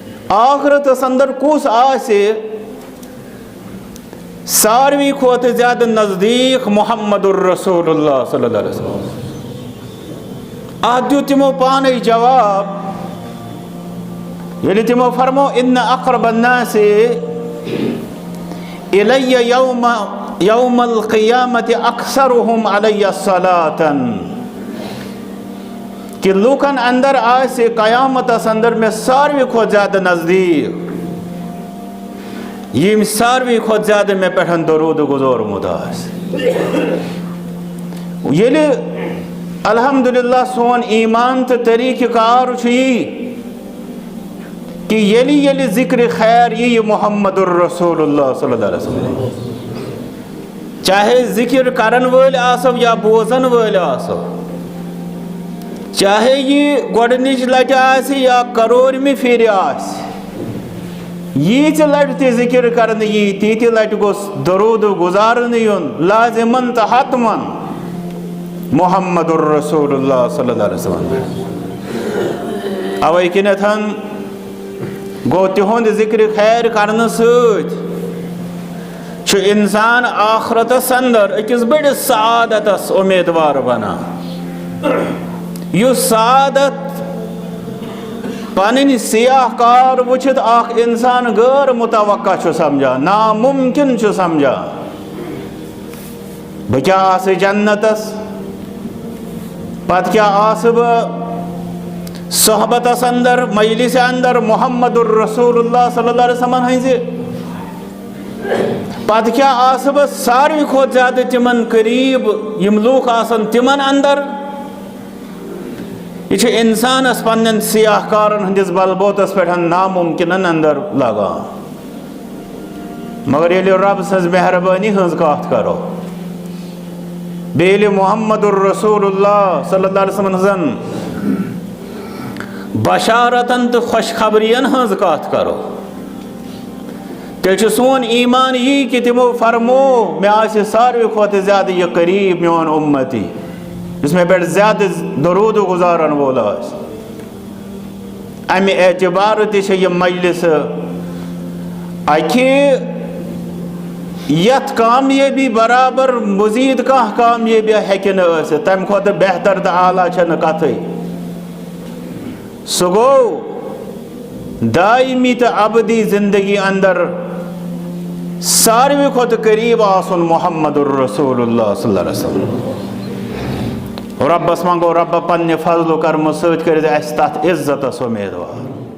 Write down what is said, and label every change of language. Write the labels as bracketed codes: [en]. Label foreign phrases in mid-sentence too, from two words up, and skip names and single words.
[ks] آخرتس اندر کس آسہِ ساروی کھوتہٕ زیادٕ نزدیک [ar] محمد الرسول اللہ صلی اللہ علیہ وسلم. [ks] اتھ دیُت تِمو پانے جواب ییٚلہِ تِمو فرمو [ar] ان اقرب الناس الی یوم القیامت اکثرهم علی صلاة [ks] کہ لوکن اندر آسہِ قیامتس اندر میں ساروی کھوتہٕ زیادٕ نزدیک یم ساروی کھوتہٕ زیادٕ مے پٮ۪ٹھ درود گزورمُت آسہِ. ییٚلہِ الحمدللہ سون ایمان تہٕ طریقہ کار چھُ یی کہ ییٚلہِ ذکر خیر یی [ar] محمد الرسول اللہ صلی اللہ علیہ وسلم [ks] چاہے ذکر کرن وٲلۍ آسو یا بوزن وٲلۍ آسو چاہے یہ گۄڈنِچ لٹہِ آسہِ یا کرورمہِ پھِرِ آسہِ ییٖژِ لٹہِ تہِ ذکر کرنہٕ یی تیٖتہِ لٹہِ گوٚژھ درود گزارنہٕ یُن لازمن تہٕ حتمن [ar] محمد الرسول اللہ صلی اللہ علیہ وسلم. [ks] اوے کِنٮ۪تھ گوٚو تِہُنٛد ذکر خیر کرنہٕ سۭتۍ چھُ انسان آخرتس اندر أکِس بٔڑِس سعادتس اُمیدوار بنان. یُس سعادت پنٕنۍ سیاح کار وٕچھِتھ اکھ انسان غٲر متوقع چھُ سمجھان ناممکن چھُ سمجھان. بہٕ کیٛاہ آسہٕ جنتس پتہٕ کیٛاہ آسہٕ بہٕ صحبتس اندر مجلس اندر [ar] محمد الرسول اللہ صلی اللہ علیہ وسلم [ks] ہٕنٛزِ پتہٕ کیٛاہ آسہٕ بہٕ ساروی کھۄتہٕ زیادٕ تِمن قریٖب یِم لوٗکھ آسن تِمن اندر. یہ چھُ انسانس پننٮ۪ن سیاح کارن ہٕنٛدِس بلبوتس پٮ۪ٹھ ناممکنن اندر لگان. مگر ییٚلہِ رب سٕنٛز مہربٲنی ہٕنٛز کتھ کرو بیٚیہِ ییٚلہِ [ar] محمد الرسول اللہ صلی اللہ علیہ وسلم [ks] ہٕنٛزن بشارتن تہٕ خوشخبرین ہٕنٛز کتھ کرو تیٚلہِ چھُ سون ایمان یی کہ تِمو فرمو مےٚ آسہِ ساروی کھۄتہٕ زیادٕ یہِ قریٖب میون اُمتی یُس مےٚ پٮ۪ٹھ زیادٕ درود گزارن وول آسہِ. امہِ اعتبارٕ تہِ چھِ یہِ مجلسہٕ اکہِ یتھ کامیٲبی برابر مزیٖد کانٛہہ کامیٲبی ہیٚکہِ نہٕ ٲسِتھ تمہِ کھۄتہٕ بہتر تہٕ اعلیٰ چھنہٕ کتھٕے. سُہ گوٚو دائمی تہٕ ابدی زندگی اندر ساروی کھۄتہٕ قریٖب آسُن [ar] محمد الرسول اللہ صلی اللہ علیہ وسلم. [ks] ربس منگو رب پننہِ فضلو کرمہٕ سۭتۍ کٔرِتھ اسہِ تتھ عزتس اُمیدوار.